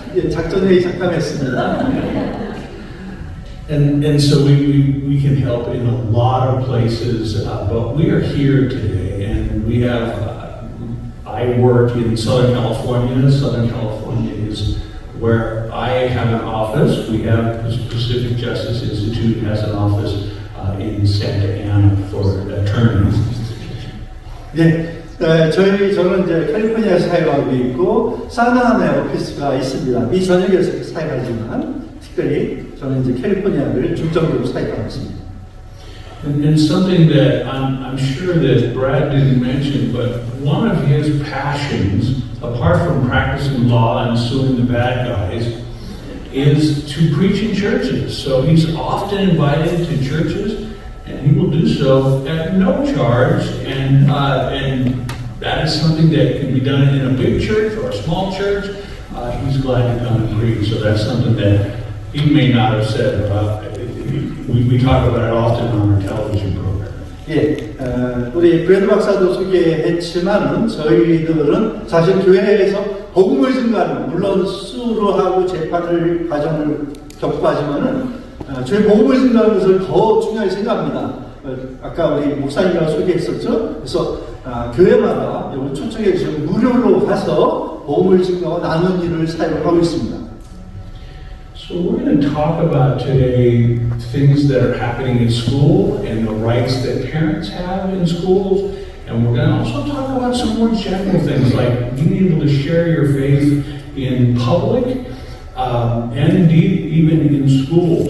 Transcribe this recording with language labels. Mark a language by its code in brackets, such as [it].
[ko] 작전회의 잠깐했습니다. [en] And so we can help in a lot of places, but we are here today, and we have, I work in Southern California. Southern California is where I have an office. We have the Pacific Justice Institute has an office in Santa Ana for attorneys. [ko] 저는 이제 캘리포니아에서 사역하고 있고 산타아나에 오피스가 있습니다. 미 전역에서 사역하지만 특별히 저는 이제 캘리포니아를 중점적으로 사역하고 있습니다. [en] And something that I'm sure that Brad didn't mention, but one of his passions, apart from practicing law and suing the bad guys, is to preach in churches. So he's often invited to churches, and he will do so at no charge, and that is something that can be done in a big church or a small church. He's glad to come and preach. So that's something that he may not have said about. We talk about it often on our television program. [ko] 우리 브래드 박사도 소개했지만은 저희들은 사실 교회에서 복음을 증거하는, 물론 수로하고 재판을 과정을 겪고 하지만은 저희 복음을 증거하는 것을 더 중요하게 생각합니다. 아까 우리 목사님이라고 소개했었죠. 그래서 교회마다 여러분 초청해 주시면 무료로 가서 복음을 증거하고 나눈 일을 사용하고 있습니다. [en] So we're going to talk about today things that are happening in school and the rights that parents have in schools. And we're going to also talk about some more general things like being able to share your faith in public and indeed even in school.